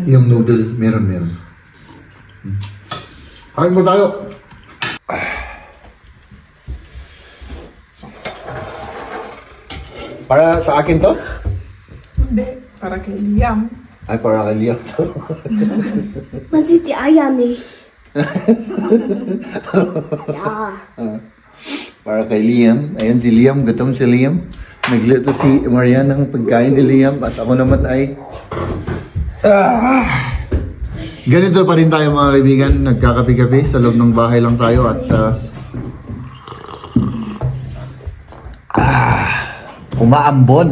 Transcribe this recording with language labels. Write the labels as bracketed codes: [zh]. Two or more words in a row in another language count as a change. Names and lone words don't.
[tl] Yung noodle, meron. Kain mo tayo. Para sa akin to? Hindi, para kay Liam. Ay, para kay Liam to. [de] Man sieht die Eier nicht. Ja. [tl] Para kay Liam. Ayan si Liam, gutom si Liam. Nagluto si Marian ng pagkain ni Liam at ako naman ay... Ganito pa rin tayo mga kaibigan. Nagkakapi-kapi sa loob ng bahay lang tayo at... umaambon.